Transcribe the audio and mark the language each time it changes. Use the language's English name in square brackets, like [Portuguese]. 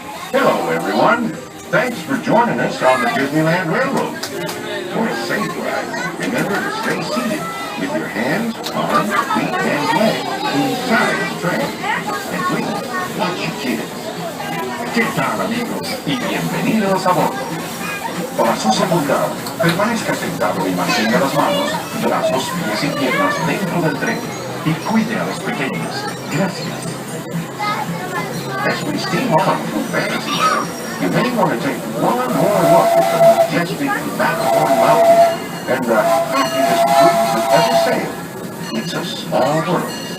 [English] Hello, everyone. Thanks for joining us on the Disneyland Railroad. For a safe ride, remember to stay seated with your hands, arms, feet, and legs inside the train. And please, watch your kids. [Spanish] ¿Qué tal, amigos? Y bienvenidos a bordo. Para su seguridad, permanezca sentado y mantenga las manos, brazos, pies y piernas dentro del tren y cuide a los pequeños. Gracias. [English] As we steam on through Fantasyland, You may want to take one more look at the majestic Matterhorn Mountain and the happiest breeze that ever sailed. It's a small world.